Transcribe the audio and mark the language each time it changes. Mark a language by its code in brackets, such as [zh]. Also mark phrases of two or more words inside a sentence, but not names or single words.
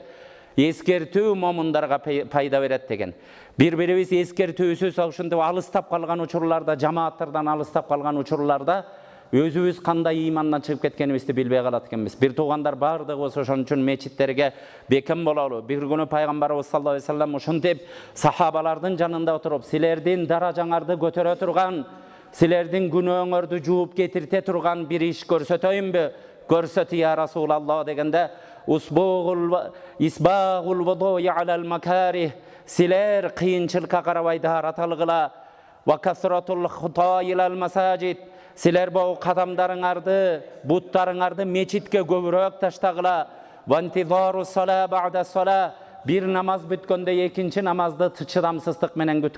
[ky] Эскертүү момундарга пайда берет деген. Бири-бирибиз эскертүүсүз ушинтип алыстап калган учурларда, жамааттардан алыстап калган учурларда өзүбүз кандай имандан чыгып кеткенибизди билбей калат экенбиз. Бир туугандар, бардыгыбыз ошон үчүн мечиттерге бекем бололу. Бир күнү пайгамбарыбыз [ar] صلى الله عليه وسلم [ky] ушинтип сахабалардын жанында отуруп, силердин даражаңарды көтөрө турган, силердин күнөөңөрдү жууп кетирте турган бир иш көрсөтөйүнбү? Көрсөт [ar] يا رسول الله [ky] дегенде, [ar] إسباغ الوضوء على المكاره, [ky] силер кыйынчылыкка карабай дараталгыла, [ar] وكثرة الخطى إلى المساجد, [ky] силер бу кадамдарыңарды, буттарыңарды мечитке көбүрөөк таштагыла, [ar] وانتظار الصلاة بعد الصلاة, [ky] бир намаз бүткөндө экинчи намазды чыдамсыздык менен күткүлө.